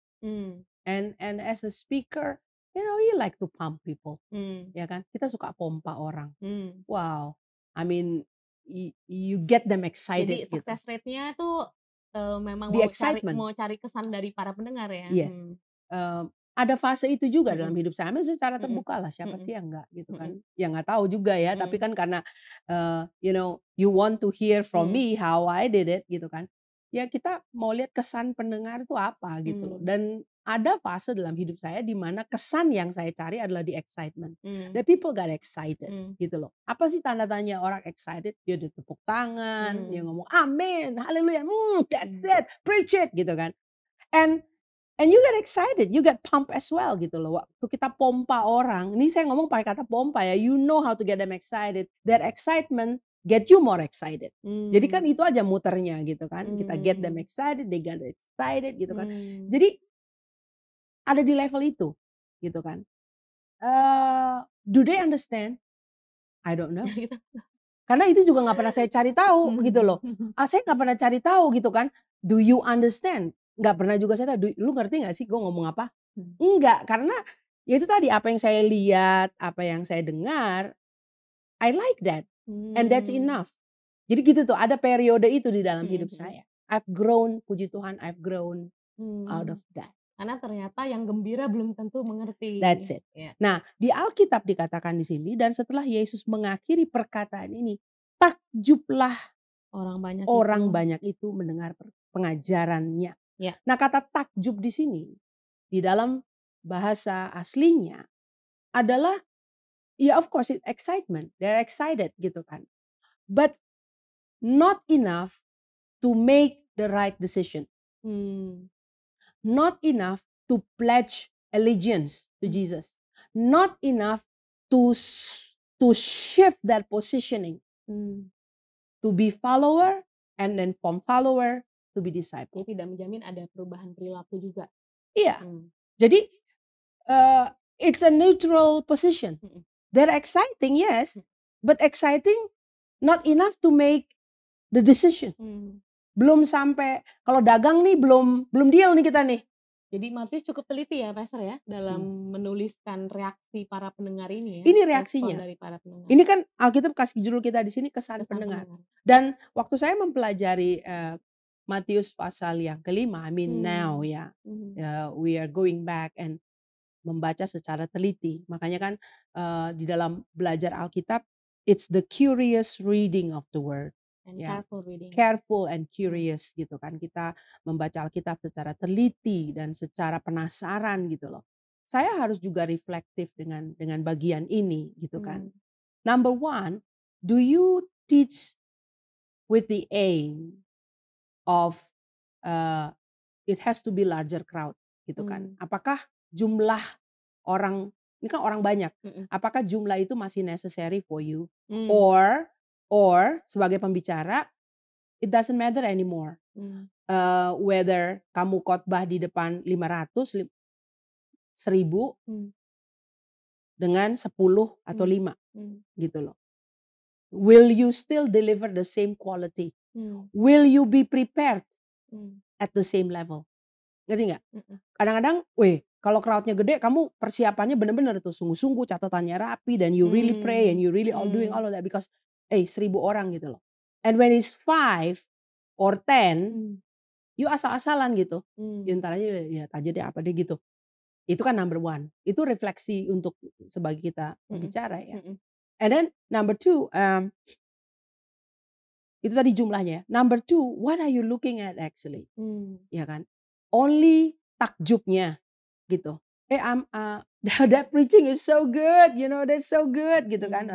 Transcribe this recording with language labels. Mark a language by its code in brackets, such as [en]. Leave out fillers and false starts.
[en] And as a speaker, you like to pump people, [id] ya kan? Kita suka pompa orang. [en] Wow, I mean, you get them excited. [id] Jadi success rate-nya tuh memang [en] The [id] mau [en] excitement. [id] cari kesan dari para pendengar ya. [en] Yes. [id] Ada fase itu juga dalam hidup saya, secara terbuka lah, siapa sih yang enggak gitu kan. Ya nggak tahu juga ya, tapi kan karena [en] you want to hear from me how I did it [id] gitu kan. Ya kita mau lihat kesan pendengar itu apa gitu loh. Dan ada fase dalam hidup saya di mana kesan yang saya cari adalah [en] the excitement. [id] The people got excited gitu loh. Apa sih tanda tanya orang excited? Dia udah tepuk tangan, dia ngomong amin, haleluya, [en] that's it, preach it [id] gitu kan. [en] And you get excited, you get pumped as well [id] gitu loh. Waktu kita pompa orang, ini saya ngomong pakai kata pompa ya, [en] you know how to get them excited. That excitement get you more excited. [id] Jadi kan itu aja muternya gitu kan. [en] Kita get them excited, they get excited [id] gitu kan. Jadi ada di level itu gitu kan. [en] Do they understand? I don't know. [id] Karena itu juga nggak pernah saya cari tahu gitu loh. Saya nggak pernah cari tahu gitu kan. [en] Do you understand? [id] Nggak pernah juga saya tahu. Lu ngerti nggak sih gue ngomong apa? Enggak, karena ya itu tadi apa yang saya lihat, apa yang saya dengar, [en] I like that, and that's enough. [id] Jadi gitu tuh, ada periode itu di dalam hidup saya. [en] I've grown, [id] puji Tuhan, [en] I've grown out of that. [id] Karena ternyata yang gembira belum tentu mengerti. [en] That's it. Yeah. [id] Nah, di Alkitab dikatakan di sini, dan setelah Yesus mengakhiri perkataan ini, takjublah orang banyak itu mendengar pengajarannya. [en] Yeah. [id] Nah, kata takjub di sini, di dalam bahasa aslinya adalah, ya [en] of course, it's excitement. They're excited [id] gitu kan. [en] But not enough to make the right decision. Not enough to pledge allegiance to Jesus. Not enough to shift that positioning. To be follower, and then from follower to be disciple. [id] Jadi tidak menjamin ada perubahan perilaku juga. Iya. [en] Jadi it's a neutral position. They're exciting, yes, but exciting not enough to make the decision. [id] Belum sampai, kalau dagang nih belum deal nih kita nih. Jadi Matius cukup teliti ya Pastor ya dalam menuliskan reaksi para pendengar ini ya. Ini reaksinya. Dari para pendengar. Ini kan Alkitab kasih judul kita di sini kesan pendengar. Dan waktu saya mempelajari Matius pasal yang kelima, [en] I mean now ya, we are going back [id] and membaca secara teliti. Makanya kan di dalam belajar Alkitab, [en] it's the curious reading of the word. And careful reading. Careful and curious [id] gitu kan. Kita membaca Alkitab secara teliti dan secara penasaran gitu loh. Saya harus juga reflektif dengan bagian ini gitu kan. [en] Number one, do you teach with the aim of it has to be larger crowd [id] gitu kan. Apakah jumlah orang, ini kan orang banyak, apakah jumlah itu masih [en] necessary for you? Or [id] sebagai pembicara, [en] it doesn't matter anymore. [id] Whether kamu khotbah di depan 500, 1000 dengan 10 atau 5 gitu loh. [en] Will you still deliver the same quality? Will you be prepared at the same level? [id] Ngerti nggak? Kadang-kadang, Kalau crowd-nya gede, kamu persiapannya bener-bener tuh sungguh-sungguh, catatannya rapi, dan you really pray [en] and you really all doing all of that [id] because 1.000 orang gitu loh. [en] And when it's 5 or 10, you [id] asal-asalan gitu. Ya entar aja lihat aja deh apa deh gitu. Itu kan number 1. Itu refleksi untuk sebagai kita pembicara ya. [en] And then number 2, [id] itu tadi jumlahnya. [en] Number 2, what are you looking at actually? [id] Ya kan? [en] Only [id] takjubnya gitu. [en] That preaching is so good, you know, that's so good gitu kan.